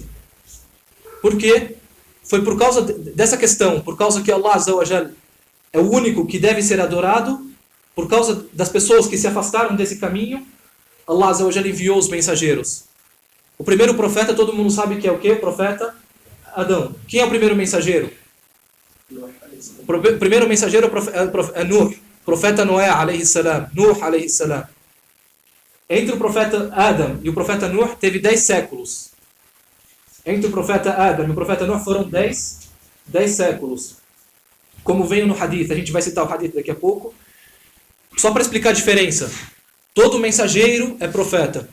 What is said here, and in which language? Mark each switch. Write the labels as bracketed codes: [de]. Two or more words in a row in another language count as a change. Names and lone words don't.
[pt] Porque foi por causa dessa questão, por causa que [ar] الله عز وجل [pt] é o único que deve ser adorado, por causa das pessoas que se afastaram desse caminho, [ar] الله عز وجل [pt] enviou os mensageiros. O primeiro profeta, todo mundo sabe que é o quê? O profeta Adão. Quem é o primeiro mensageiro? O primeiro mensageiro é Nuh, profeta Noé, [ar] عليه السلام. نوح، عليه السلام. [pt] Entre o profeta Adam e o profeta Nuh teve 10 séculos. Entre o profeta Adam e o profeta Nuh foram 10 séculos. Como vem no hadith, a gente vai citar o hadith daqui a pouco. Só para explicar a diferença. Todo mensageiro é profeta.